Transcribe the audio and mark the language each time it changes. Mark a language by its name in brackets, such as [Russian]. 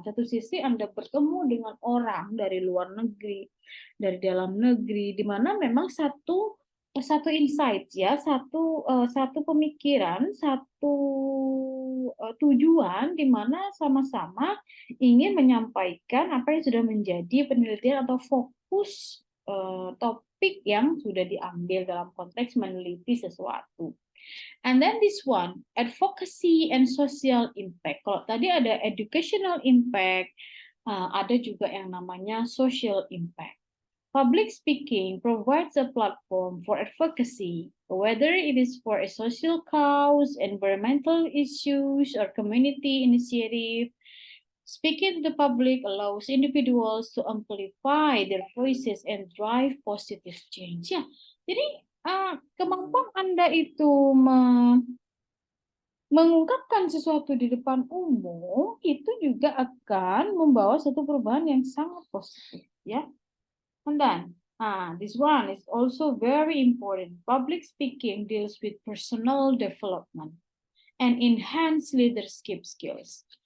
[Indonesian] Satu sisi Anda bertemu dengan orang dari luar negeri, dari dalam negeri, di mana memang satu insight ya, satu pemikiran, satu tujuan di mana sama-sama ingin menyampaikan apa yang sudah menjadi penelitian atau fokus topik yang sudah diambil dalam konteks meneliti sesuatu. [English] And then this one, advocacy and social impact. [Indonesian] Kalau tadi ada educational impact, ada juga yang namanya social impact. [English] Public speaking provides a platform for advocacy, whether it is for a social cause, environmental issues, or community initiative. Speaking to the public allows individuals to amplify their voices and drive positive change. [Indonesian] Ya, jadi kemampuan Anda itu mengungkapkan sesuatu di depan umum itu juga akan membawa satu perubahan yang sangat positif, ya. [English] And then, this one is also very important. Public speaking deals with personal development and enhance leadership skills.